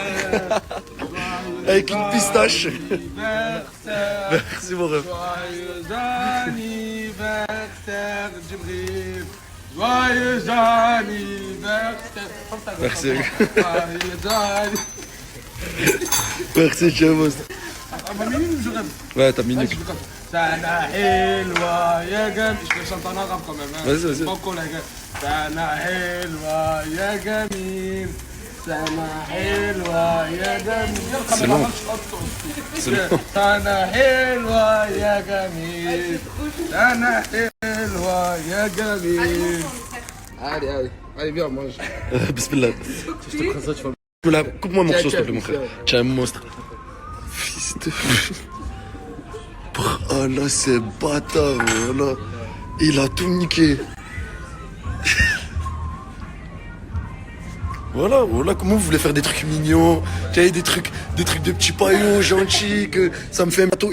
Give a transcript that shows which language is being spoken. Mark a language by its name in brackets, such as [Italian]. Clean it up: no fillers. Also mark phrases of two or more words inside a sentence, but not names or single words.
[French] Avec une pistache. Merci mon rêve. Joyeux anniversaire, Djibril. Joyeux anniversaire. Merci. Joyeux Merci, tu es un monstre. Ma minute ou je rêve? Ouais, t'as minute. [Arabic] سنة حلوة يا جميل. [French] Je chante en arabe quand même. Vas-y. Pas cool, les gars. [Arabic] سنة حلوة يا جميل. سنة حلوة يا جميل. [French] C'est long. C'est long. [Arabic] سنة حلوة يا جميل. سنة حلوة يا جميل. [French] Allez, viens, mange. Bismillah. Je te prends ça, tu vas. Coupe-moi mon morceau, s'il te plaît, mon frère. Tu es un monstre. Fils de... Oh là, c'est bâtard, voilà. Il a tout niqué. Voilà, comment vous voulez faire des trucs mignons, des trucs de petits paillons gentils, que ça me fait un bateau.